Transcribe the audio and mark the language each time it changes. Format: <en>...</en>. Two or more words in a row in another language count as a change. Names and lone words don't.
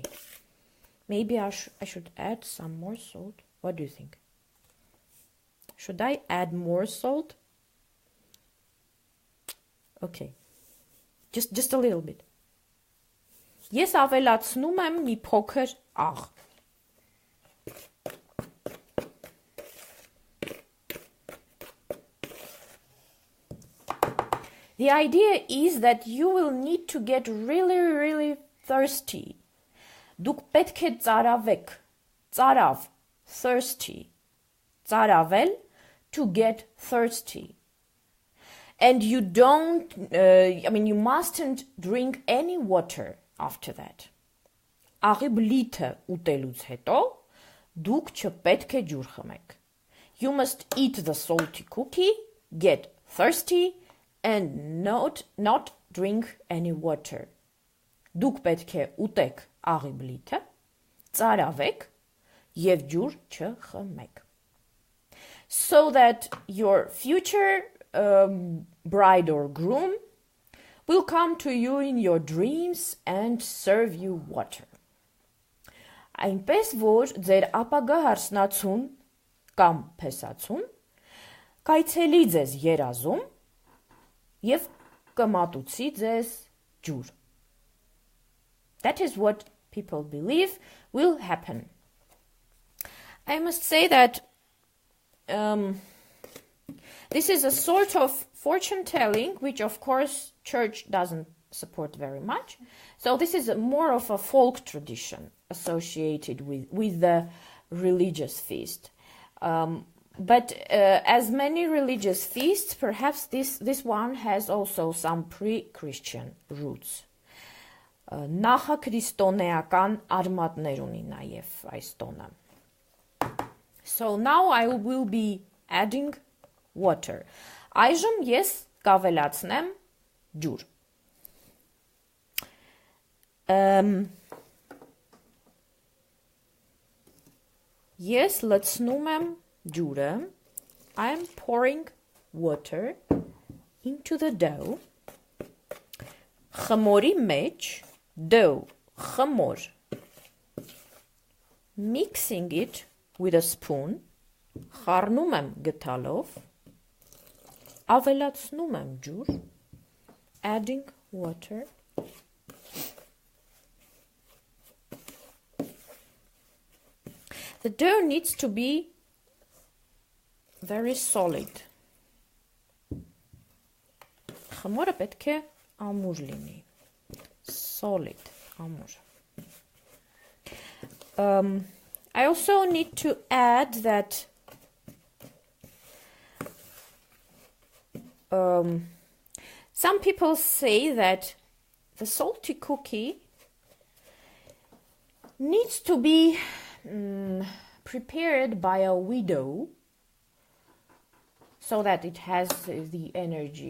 <en>Maybe I should add some more salt. What do you think? Should I add more salt? Okay. Just a little bit.</en> <hy>Ես ավելացնում եմ մի փոքր աղ.</hy> <en>The idea is that you will need to get really thirsty.</en> <hy>Դուք պետք է ծարավեք. Ծարավ,</hy> <en>thirsty. Ծարավել, to get thirsty. And you you mustn't drink any water after that.</en> <hy>Աղի բլիթը ուտելուց հետո դուք չպետք է ջուր խմեք.</hy> <en>You must eat the salty cookie, get thirsty, and not drink any water.</en> <hy>Դուք պետք է ուտեք աղի բլիթը, ծարավեք եւ ջուր չխմեք.</hy> <en>So that your future bride or groom will come to you in your dreams and serve you water. Այնպես որ ձեր ապագա հարսնացուն կամ փեսացուն կայցելի ձեզ երազում եւ կմատուցի ձեզ ջուր. That is what people believe will happen. I must say that this is a sort of fortune telling, which of course church doesn't support very much. So this is more of a folk tradition associated with the religious feast. But as many religious feasts, perhaps this one has also some pre-Christian roots.</en> <hy>Նախաքրիստոնեական արմատներ ունի նաև այս տոնը.</hy> <en>So now I will be adding water.</en> <hy>Այժմ ես կավելացնեմ ջուր. Ես լցնում եմ ջուրը.</hy> <en>I am pouring water into the dough.</en> <hy>Խմորի մեջ dough, խմոր.</hy> <en>Mixing it with a spoon.</en> <hy>Խառնում եմ գդալով. Ավելացնում եմ ջուր.</hy> <en>Adding water. The dough needs to be very solid.</en> <hy>Խմորը պետք է ամուր լինի.</hy> <en>Solid, ամուր. I also need to add that some people say that the salty cookie needs to be prepared by a widow so that it has the energy.</en>